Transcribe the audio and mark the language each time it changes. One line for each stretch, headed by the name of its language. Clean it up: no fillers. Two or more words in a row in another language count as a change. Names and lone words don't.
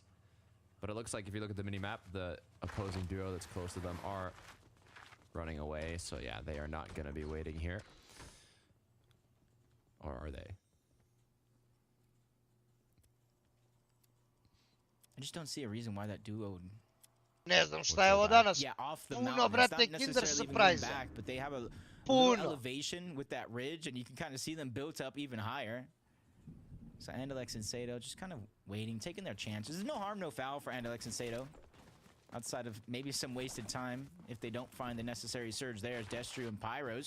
English: But it looks like if you look at the mini-map, the opposing duo that's close to them are running away. So yeah, they are not going to be waiting here. Or are they? I just don't see a reason why that duo...
Serbian: Ne znam šta je ovo danas.
English: Yeah, off the
Serbian: Puno,
English: mountain.
Serbian: brate, Kinder surprise.
English: Back, but they have a little elevation with that ridge, and you can kind of see them built up even higher. So Andalex and Sato just kind of waiting, taking their chances. There's no harm, no foul for Andalex and Sato. Outside of maybe some wasted time if they don't find the necessary surge there as Destru and Pyros.